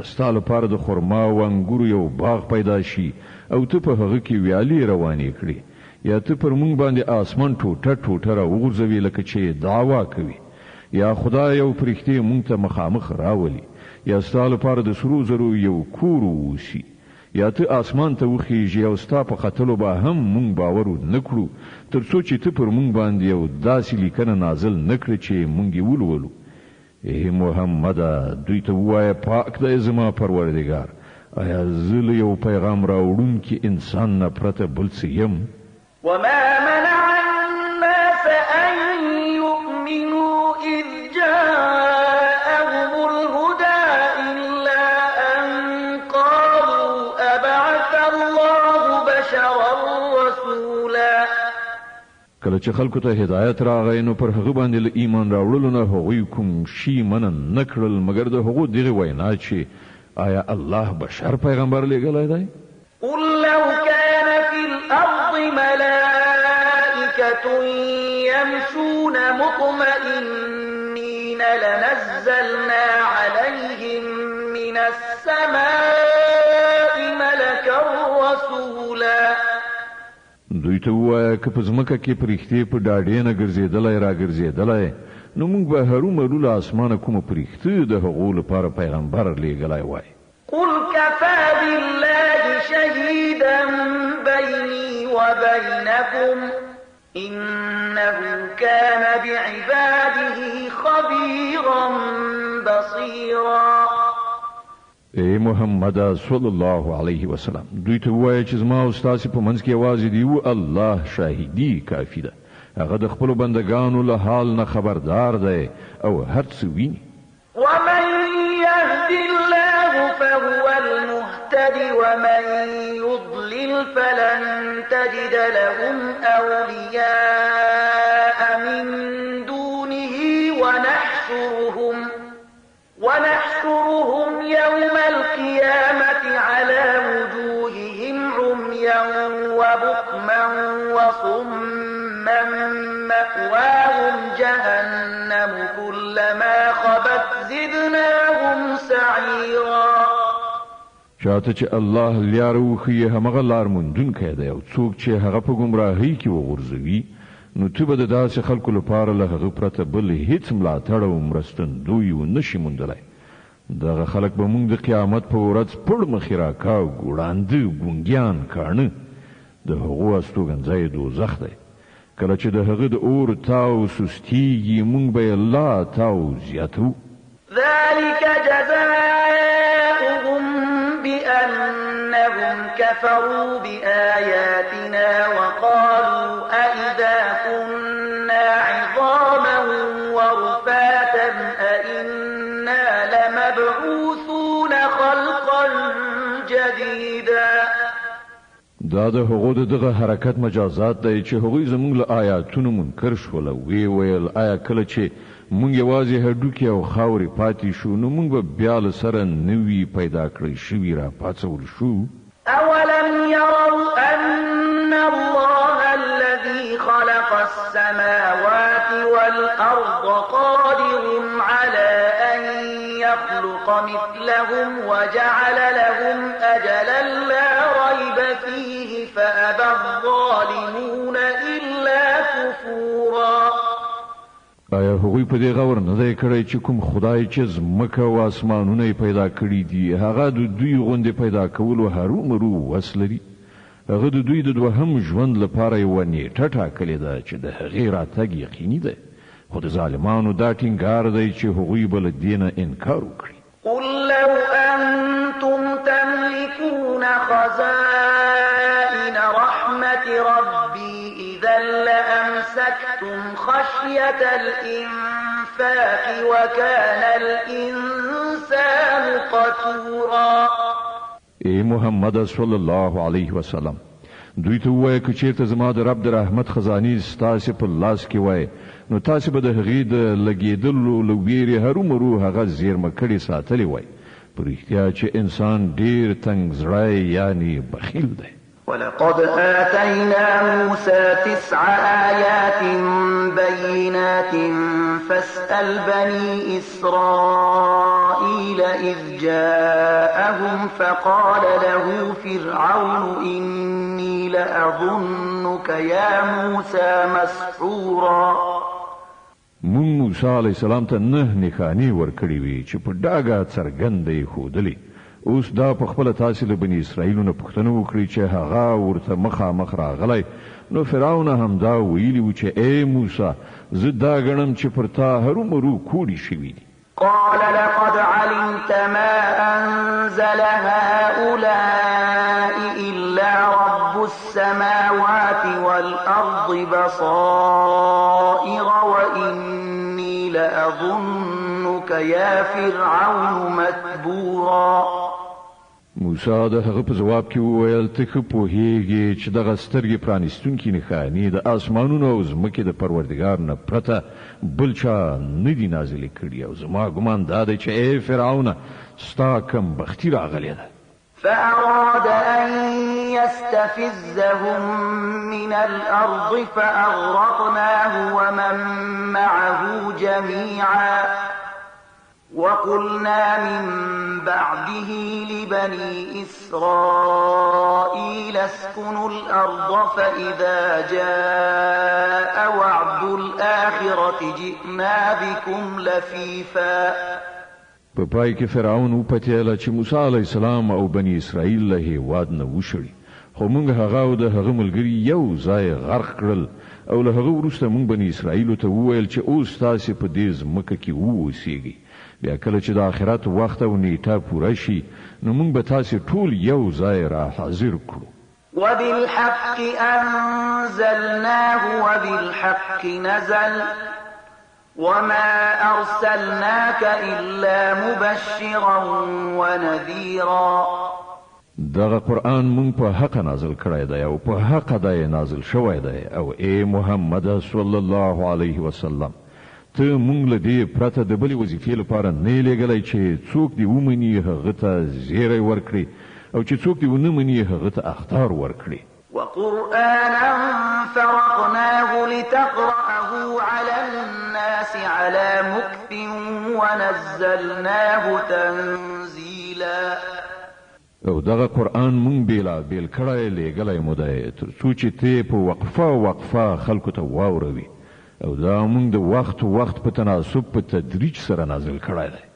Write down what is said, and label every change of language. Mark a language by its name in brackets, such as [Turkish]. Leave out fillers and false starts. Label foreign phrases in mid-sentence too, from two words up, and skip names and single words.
[Pashto] ستا لپاره د خرما او انګورو یو باغ پیدا شي او ته په هغه کې ویالې روانې کړې یا ته پر مونږ باندې آسمان ټوټه ټوټه راوغورځوي لکه چې دعوا کوي یا خدای یو پرښتې مونږ ته مخامخ راولي یا ستا لپاره د سرو زرو یو کور ووسي یا ته آسمان ته وخیږي او ستا په ختلو به هم مونږ باور نه کړو تر څو چې ته پر مونږ باندې یو داسې لیکنه نازل نه کړې چې مونږ یې ولولو. ای محمده دوی ته ووایه پاک دی زما پروردګار آیا زه له یو پیغام راوړونکي انسان نه پرته بل څه یم؟ [Arabic] وما منع الناس أن يؤمنوا إذ جاءهم الهدى إلا أن قالوا أبعث الله بشرا رسولا. [Pashto] کله چې خلکو ته هدایت راغی نو پر هغه باندې له ایمان راوړلو نه هغوی کوم شي منع نه کړل مګر د هغو دغې وینا چې آیا الله بشر پیغمبر لېږلی دی؟ [Arabic] قل لو كان في الأرض ملائكة يمشون مطمئنين لنزلنا عليهم من السماء ملكا رسولا. [Pashto] دوی ته ووایه که په ځمکه کې پرښتې په ډاډې نه ګرځېدلی راګرځېدلی نو موږ به هرومرو له اسمانه کومه پرښته د هغو لپاره پیغمبر لېږلی وای. [Arabic] قل كفى بالله شهيدا بيني وبينكم إنه كان بعباده خبيرا بصيرا. [Pashto] ای محمد [Arabic] صلی الله علیه وسلم [Pashto] دوی ته ووایه چې زما او ستاسې په منځ کې یوازې دی و الله شاهدي کافي ده هغه د خپلو بندګانو له حال نه خبردار دی او هر څه ویني. [Arabic] ومن يهد الله فهو المهتد ومن يضلل فلن تجد لهم أولياء من دونه ونحشرهم يوم القيامة على وجوههم عميا وبكما وصما مأواهم جهنم كلما خبت زدناهم سعيرا. [Pashto] چاته چې الله لار وښیي همغه لار موندونکی دی او څوک چې هغه په ګمراهۍ کې وغورځوي نو ته به د داسې خلکو لپاره له هغه پرته بل هیڅ ملاتړ او مرستندوی ونشي موندلی. دغه خلک به موږ د قیامت په ورځ پړ مخې راکاږو ړانده ګونګیان کاڼه د هغو استوګنځی دوزخ دی. کله چې د هغه د اور تاو سستیږي موږ به یې لا تاو زیاتو. [Arabic] ذلك جزاؤهم بأنهم كفروا بآياتنا وقالوا أئذا كنا عظاما ورفاتا أئنا لمبعوثون خلقا جديدا. [Pashto] دا د هغو دغه حرکت مجازات دی چې هغوی زموږ له آیاتونو منکر شول او وی ویل آیا کله چې مونږ یوازې هډوکي او خاورې پاتې شو نو مونږ به بیا له سره نوي پیدا کړی شوي را پاڅول شو. [Arabic] أولم يروا أن الله الذي خلق السماوات والأرض قادر على أن يخلق مثلهم وجعل لهم أجلا لا ريب فيه فأبى الظالمون إلا كفورا. [Pashto] آیا هغوی په دې غور نه دی کړی چې کوم خدای چې ځمکه او اسمانونه یې پیدا کړي دي هغه د دوی غوندې پیدا کولو هرومرو وس لري؟ هغه د دوی د دوهم ژوند لپاره یوه نیټه ټاکلې ده چې د هغې راتګ یقیني دی خو د ظالمانو دا ټینګار دی چې هغوی به له دې نه انکار وکړي. [Arabic] قل لو أنتم تملكون خزائن رحمة ربي إذا لأمسكتم خشية الإنفاق وكان الإنسان قتورا. [Pashto] ای محمد [Arabic] صلی الله علیه وسلم [Pashto] دوی ته ووایه که چیرته زما د رب د رحمت خزانې ستاسې په لاس کې وای نو تاسې به د هغې د لګېدلو له ویرې هرومرو هغه زیرمه کړې ساتلې وای. په رښتیا چې انسان ډېر تنګ زړی یعنې بخیل دی. [Arabic] ولقد آتينا موسى 9 آيات بينات فاسأل بني إسرائيل إذ جاءهم فقال له فرعون إني لأظنك يا موسى مسحورا. [Pashto] مون موسی [Arabic] علیه السلام [Pashto] ته 9 نښانې ورکړې وې چې په ډاګه څرګنده یې ښودلې. اوس دا په خپله تاسې له بني اسرائیلو نه پوښتنه وکړئ چې هغه ورته مخامخ راغلی. نو فرعون هم دا ویلي و چې ای موسی زه دا ګڼم چې پر تا هرومرو کوډې شوي دي. [Arabic] قال لقد علمت ما أنزل هؤلاء إلا رب السماوات والأرض بصائر وإني لأظنك يا فرعون متبورا. [Pashto] موسی د هغه په جواب کې وویل ته ښه پوهېږې چې دغه سترګې پرانیستونکي نښانې د اسمانونو او ځمکې د پروردګار نه پرته بل چا نه دي نازلې کړي او زما ګمان دا دی چې ای فرعونه ستا کم بختي راغلې ده. [Arabic] فأراد أن يستفزهم من الأرض فأغرقناه ومن معه جميعا وقلنا من بعده لبني إسرائيل اسكنوا الأرض فإذا جاء وعد الآخرة جئنا بكم لفيفا. [Pashto] په پای کې فرعون وپتېله چې موسی [Arabic] علیه السلام [Pashto] او بني اسرائیل له هېواد نه وشړي خو موږ هغه او د هغه ملګري یو ځای غرق کړل او له هغه وروسته موږ بني اسرائیلو ته وویل چې اوس تاسې په دې ځمکه کې واوسېږئ. بیا کله چې د آخرت وخت او نیټه پوره شي نو موږ به تاسې ټول یو ځای را حاضر کړو. [Arabic] وبالحق أنزلناه وبالحق نزل وما أرسلناك إلا مبشرا ونذيرا. [Pashto] دغه قرآن مونږ په حق نازل کړی دی او په حق دی نازل شوی دی او ای محمد [Arabic] صلی الله علیه وسلم [Pashto] ته مونږ له دې پرته د بلې وظیفې لپاره نه لېږلی چې څوک دې ومني هغه ته زیری ورکړي او چې څوک دې ونه مني هغه ته اخطار ورکړي. [Arabic] وقرآنا فرقناه لتقرأه على الناس على مكث ونزلناه تنزيلا. [Pashto] او دغه قرآن مونږ بیلا بیل کړی لېږلی مو دی تر څو چې ته په وقفه خلکو ته واوروي او دا مونږ د وخت په تناسب په تدریج سره نازل کړی دی.